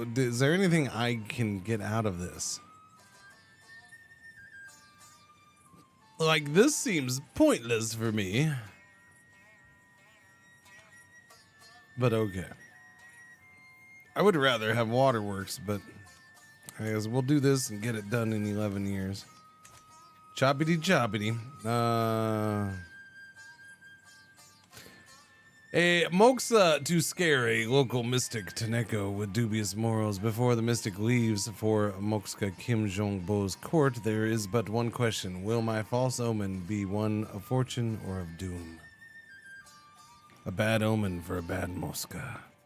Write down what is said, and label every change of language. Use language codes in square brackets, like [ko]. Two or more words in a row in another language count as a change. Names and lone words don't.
[en] Is there anything I can get out of this? Like, this seems pointless for me. But okay. I would rather have waterworks, but I guess we'll do this and get it done in 11 years. Choppity choppity. A Moxa to scare a local mystic Taneko with dubious morals. Before the mystic leaves for Moxa Kim Jong-bo's court, there is but one question. Will my false omen be one of fortune or of doom? A bad omen for a bad Mosca.